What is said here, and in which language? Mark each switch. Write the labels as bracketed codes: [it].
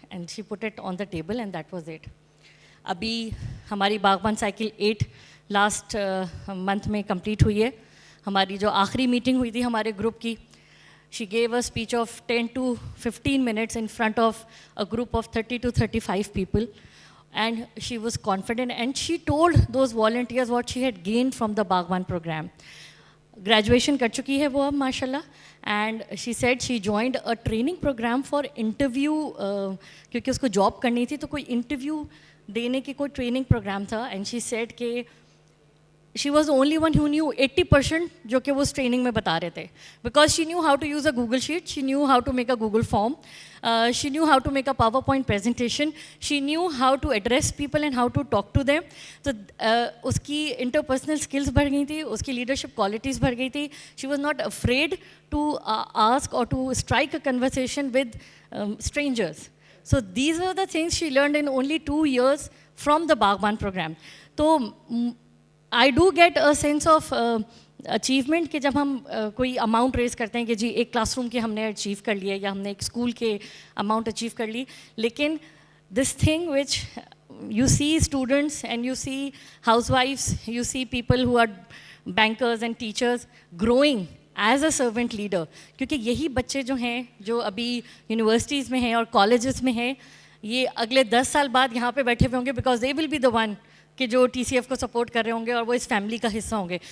[en] And she put it on the table and that was it. [hi] अभी हमारी बागबान cycle 8 last month में complete हुई है. हमारी जो आखिरी मीटिंग हुई थी हमारे ग्रुप की, [en] She gave a speech of 10 to 15 minutes in front of a group of 30 to 35 people. And she was confident, and she told those volunteers what she had gained from the Bagban program. [hi] Graduation कर चुकी है वो अब माशाल्लाह, [en] and she said she joined a training program for interview, [hi] क्योंकि उसको job करनी थी तो कोई इंटरव्यू देने की कोई ट्रेनिंग प्रोग्राम था. [en] and she said कि she was the only one who knew 80% [hi] जो कि वो उस ट्रेनिंग में बता रहे थे, [en] because she knew how to use a Google Sheet, she knew how to make a Google form, she knew how to make a PowerPoint presentation, she knew how to address people and how to talk to them. [hi] तो उसकी interpersonal skills बढ़ गई थी, उसकी leadership qualities बढ़ गई थी. [en] She was not afraid to ask or to strike a conversation with strangers. So these are the things she learned in only 2 years from the Bagban program. [hi] तो [en] I do get a sense of achievement [hi] कि जब हम कोई amount raise करते हैं कि जी एक classroom के हमने अचीव कर लिया या हमने एक स्कूल के अमाउंट अचीव कर ली, लेकिन [en] this thing which you see students and you see हाउसवाइफ्स, you see people who are bankers and teachers growing as a servant leader, [hi] क्योंकि यही बच्चे जो हैं जो अभी यूनिवर्सिटीज़ में हैं और कॉलेजेस में हैं, ये अगले 10 साल बाद यहाँ पे बैठे हुए होंगे, [en] because they will be the one [hi] कि जो TCF को सपोर्ट कर रहे होंगे और वो इस फैमिली का हिस्सा होंगे.